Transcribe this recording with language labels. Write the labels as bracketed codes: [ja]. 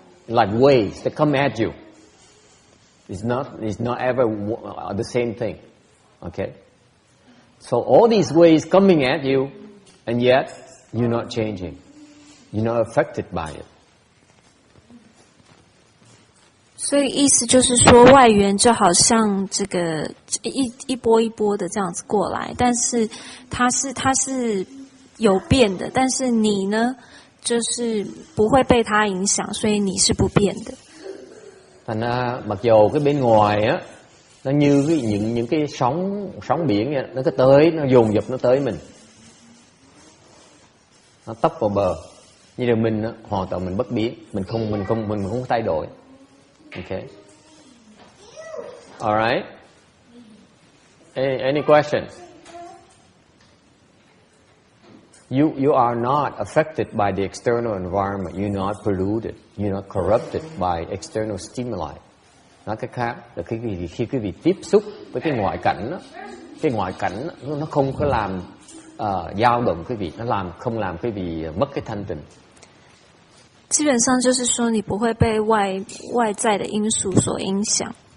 [en] Like waves that come at you. It's not ever the same thing. Okay. So all these waves coming at you, and yet you're not changing. You're not affected by it. [zh] 所以意思就是说，外缘就好像这个一波一波的这样子过来，但是它是有变的，但是你呢，就是不会被它影响，所以你是不变的。 [vi] Thành ra mặc dù cái bên ngoài á, nó như những cái sóng biển vậy, nó cứ tới, nó dồn dập nó tới mình, nó tấp vào bờ. Như là mình á, hoàn toàn mình bất biến, mình không thay đổi. [en] Okay. All right. Any questions? You are not affected by the external environment. You're not polluted. You're not corrupted by external stimuli. [vi] Nói cách khác là khi quý vị tiếp xúc với cái ngoại cảnh đó, nó không có làm dao động quý vị, nó không làm quý vị mất cái thanh tịnh. [zh] 基本上就是说，你不会被外在的因素所影响。